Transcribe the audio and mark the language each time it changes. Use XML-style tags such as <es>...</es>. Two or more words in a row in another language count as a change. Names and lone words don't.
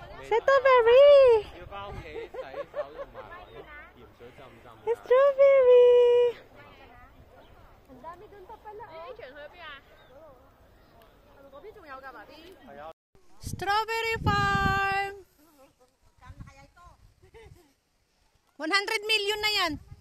<tl>Strawberry!</tl> <yue>要翻屋企洗手同埋鹽水浸浸。</yue> <tl>Strawberry! Ang dami dun pa pala.</tl> <en>Strawberry farm!</en> <tl>100 million na yan.</tl>